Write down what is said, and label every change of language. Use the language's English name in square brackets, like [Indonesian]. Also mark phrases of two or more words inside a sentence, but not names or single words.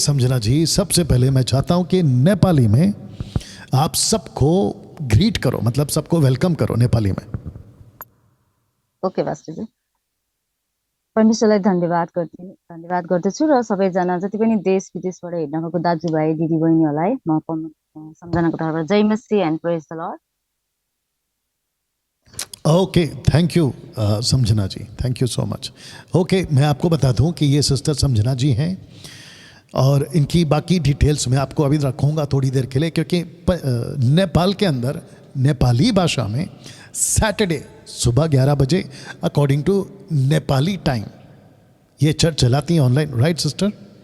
[Hindi] समझना जी, सबसे पहले मैं चाहता हूं कि नेपाली में आप सबको ग्रीट करो, मतलब सबको वेलकम करो नेपाली में। [Nepali] ओके पास्टरजी, परमेश्वरलाई धन्यवाद गर्दछु र सबैजना जति पनि देश विदेशबाट हेर्न गएको दाजुभाइ दिदीबहिनीहरूलाई म सम्झनाको तर्फबाट [Hindi] जय मसी [English] and praise the Lord. OK, thank you Samjhana ji, thank you so much. [Hindi] ओके, मैं आपको बता दूं कि ये सिस्टर समझना जी हैं और इनकी बाकी डिटेल्स मैं आपको अभी रखूंगा थोड़ी देर के लिए, क्योंकि नेपाल के अंदर नेपाली भाषा में सैटरडे सुबह 11 बजे [English] according to Nepali time [Hindi] ये चर्च चलाती हैं ऑनलाइन, [English] right sister?